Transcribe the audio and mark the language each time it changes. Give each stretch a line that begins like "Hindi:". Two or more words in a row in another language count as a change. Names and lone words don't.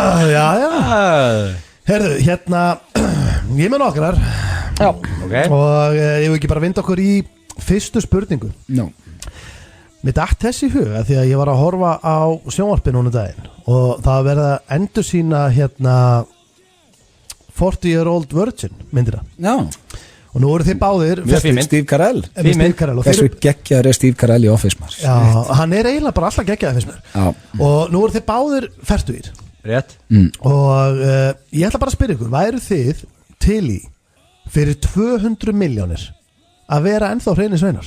Icelandic: Já. Herðu, ég með nokkrar. Já, ok. Og ég vil ekki bara vinda okkur í fyrstu spurningu. Mér datt þess í hug því að ég var að horfa á sjónvarpi núna daginn og það verða að endur sína 40-year-old virgin myndina. Já. Og nú eru þið báðir Steve Carell. Þessu geggjaður er Steve Carell í Office Mars. Já, hann er eiginlega bara alltaf geggjaður í Office Mars. Og nú eru þið báðir fertugir. Rétt. Og ég ætla bara að spyrja ykkur, væru þið til í fyrir 200 milljónir að vera ennþá hreinir sveinar?